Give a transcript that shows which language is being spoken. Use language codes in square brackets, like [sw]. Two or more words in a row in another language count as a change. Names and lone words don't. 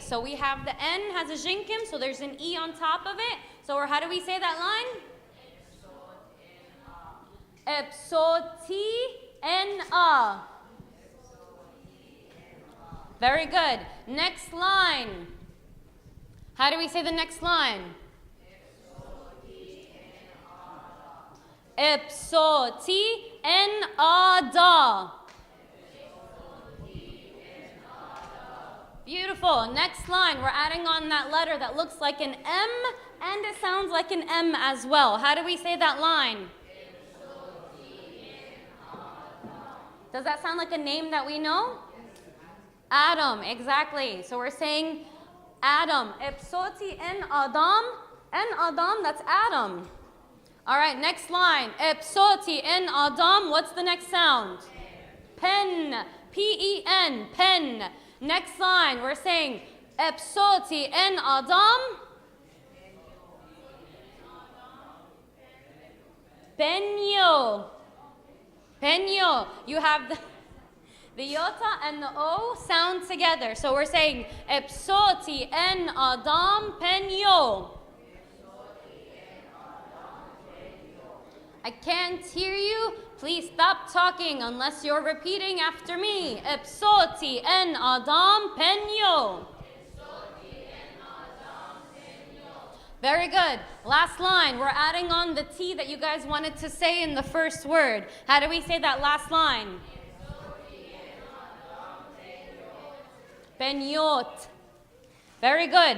[en] So we have the N has a jinkim, so there's an E on top of it. So how do we say that line? [cop] Epsoti N-A. [en] Very good. Next line. How do we say the next line? [cop] Epsoti en-ada. [en] Beautiful. Next line, we're adding on that letter that looks like an M and it sounds like an M as well. How do we say that line? Does that sound like a name that we know? Adam, exactly. So we're saying Adam. [cop] Epsoti en-adam. [en] En-adam, that's Adam. All right, next line. [cop] Epsoti en-adam. [en] What's the next sound? Pen. P-E-N. Pen. Next line, we're saying [cop] Epsoti en-adam. Penyo. Penyo. [en] You have the yota and the o sound together. So we're saying [cop] Epsoti en-adam penyo. [en] I can't hear you. Please stop talking unless you're repeating after me. [cop] Epsoti en-adam penyo. [en] Very good. Last line. We're adding on the T that you guys wanted to say in the first word. How do we say that last line? [cop] Penyot. [en] Very good.